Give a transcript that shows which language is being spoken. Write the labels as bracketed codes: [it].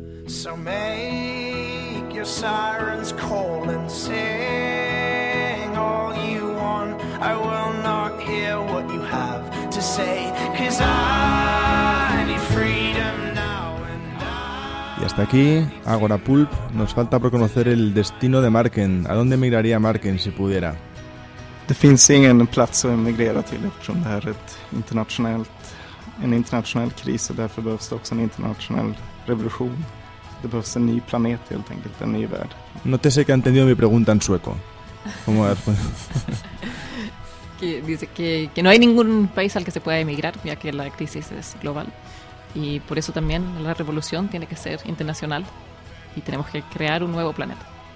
[en] So make your sirens call and sing all you want. I will not hear what you have to say, 'cause I need freedom now and I. [es] Y hasta aquí, Agora Pulp. Nos falta por conocer el destino de Marken. ¿A dónde emigraría Marken si pudiera? [sv] Det finns ingen plats att emigrera till eftersom det här är en internationell kris, och därför behövs det också en internationell revolution. Det behövs en ny planet helt enkelt, en ny värld. [es] No te sé que ha entendido mi pregunta en sueco. ¿Cómo has respondido? Que dice que no hay ningún país al que se pueda emigrar, ya que la crisis es global. Y por eso también la revolución tiene que ser internacional y tenemos que crear un nuevo planeta.